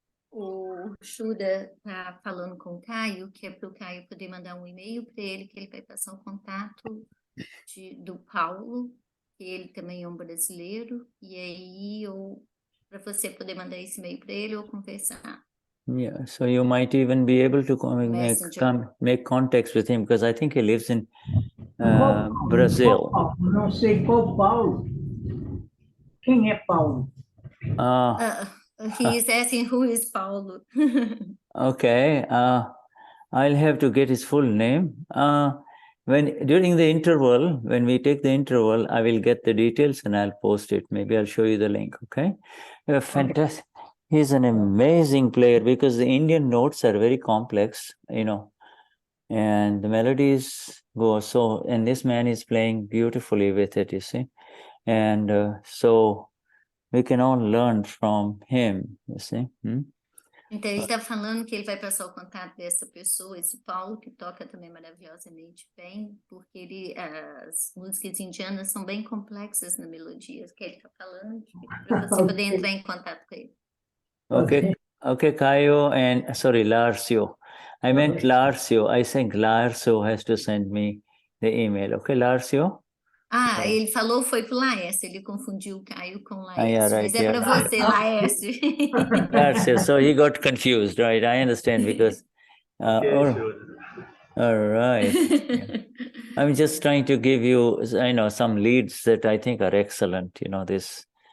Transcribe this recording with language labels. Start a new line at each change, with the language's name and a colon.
Portuguese: O Shuddha está falando com o Caio, que é para o Caio poder mandar um e-mail para ele, que ele vai passar o contato do Paulo, que ele também é um brasileiro, e aí para você poder mandar esse e-mail para ele ou conversar.
English: Yeah, so you might even be able to make contacts with him, because I think he lives in Brazil.
Portuguese: Não sei qual Paulo. Quem é Paulo?
English: He is asking who is Paulo. Okay, I'll have to get his full name. During the interval, when we take the interval, I will get the details and I'll post it. Maybe I'll show you the link, okay? Fantastic. He's an amazing player because the Indian notes are very complex, and the melodies go so, and this man is playing beautifully with it, you see. And so we can all learn from him, you see.
Portuguese: Então, ele está falando que ele vai passar o contato dessa pessoa, esse Paulo, que toca também maravilhosamente bem, porque as músicas indianas são bem complexas na melodia, que ele está falando, para você poder entrar em contato com ele.
English: Okay, Caio and, sorry, Larcio. I meant Larcio. I think Larcio has to send me the email. Okay, Larcio?
Portuguese: Ele falou foi pro Laércio, ele confundiu o Caio com o Laércio,
English: yeah, right,
Portuguese: mas é para você, Laércio.
English: Larcio, so he got confused, right? I understand because... all right. Yeah. I'm just trying to give you, some leads that I think are excellent, this...